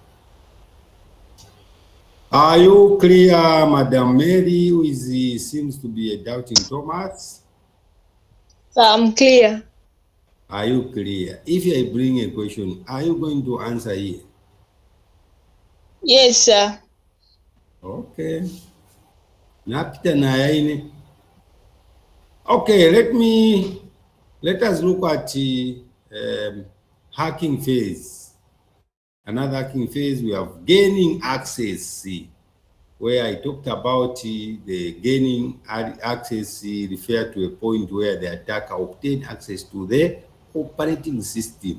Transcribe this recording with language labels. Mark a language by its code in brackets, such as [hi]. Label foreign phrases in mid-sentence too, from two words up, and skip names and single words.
[en] Are you clear, Madam Mary, who seems to be a doubting Thomas? I'm clear. Are you clear? If I bring a question, are you going to answer here? Yes, sir. [bem] Okay. Napita na yaine. [en] Okay, let us look at hacking phase. Another hacking phase, we have gaining access, where I talked about the gaining access refer to a point where the attacker obtained access to the operating system.